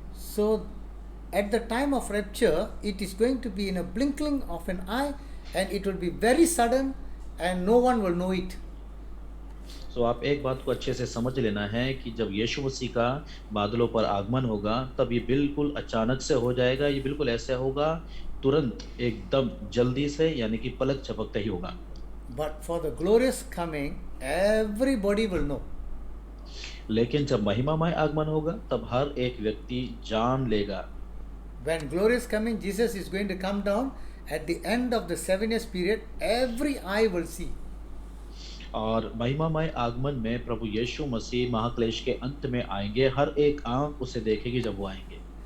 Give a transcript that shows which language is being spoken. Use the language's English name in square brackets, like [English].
[English] So, at the time of rapture, it is going to be in a blinking of an eye and it will be very sudden and no one will know it. [Hindi] तो आप एक बात को अच्छे से समझ लेना है कि जब यीशु मसीह का बादलों पर आगमन होगा तब ये बिल्कुल अचानक से हो जाएगा। ये बिल्कुल ऐसा होगा, तुरंत एकदम जल्दी से, यानी कि पलक झपकते ही होगा। [English] But for the glorious coming, everybody will know. [Hindi] लेकिन जब महिमामय आगमन होगा तब हर एक व्यक्ति जान लेगा। [English] When glorious coming, Jesus is going to come down at the end of the 7 years period, every eye will see. [Hindi] और महिमामय आगमन में प्रभु यीशु मसीह महाक्लेश के अंत में आएंगे, हर एक आंख उसे देखेगी जब वो आएंगे।